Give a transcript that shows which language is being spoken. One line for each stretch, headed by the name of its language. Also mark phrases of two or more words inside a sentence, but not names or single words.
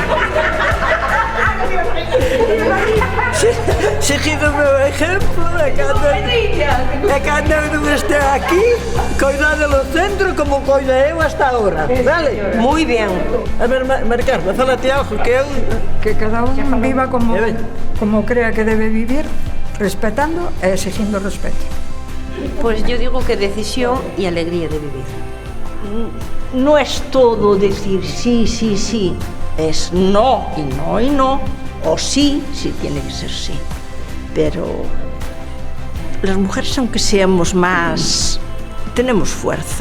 Galician: Seguido o meu exemplo, e cando eu non este aquí, coidade do centro como coida eu hasta agora, vale? Moi ben. A ver, Mari Carmen, fálate algo que eu... Que cada un viva como crea que debe vivir, respetando e exigindo respeto.
Spanish: Pues yo digo que decisión y alegría de vivir. No es todo decir sí, sí, sí. Es no y no y no. O sí, sí tiene que ser sí. Pero las mujeres, aunque seamos más, tenemos fuerza.